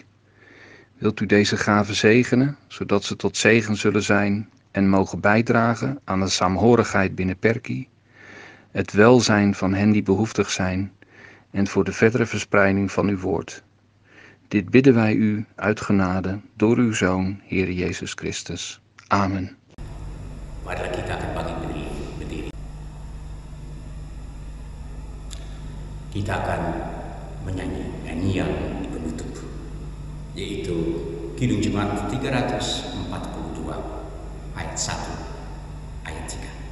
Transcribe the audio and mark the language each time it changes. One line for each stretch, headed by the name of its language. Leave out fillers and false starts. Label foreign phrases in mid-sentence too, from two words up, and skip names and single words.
Dutch: Wilt u deze gaven zegenen, zodat ze tot zegen zullen zijn en mogen bijdragen aan de saamhorigheid binnen Perkie, het welzijn van hen die behoeftig zijn en voor de verdere verspreiding van uw woord. Dit bidden wij u uit genade door uw Zoon, Heer Jezus Christus. Amen.
Indonesian: Marilah kita akan bangkit berdiri. Kita akan menyanyi nyanyian di penutup, yaitu Kidung Jemaat 342 ayat 1, ayat 3.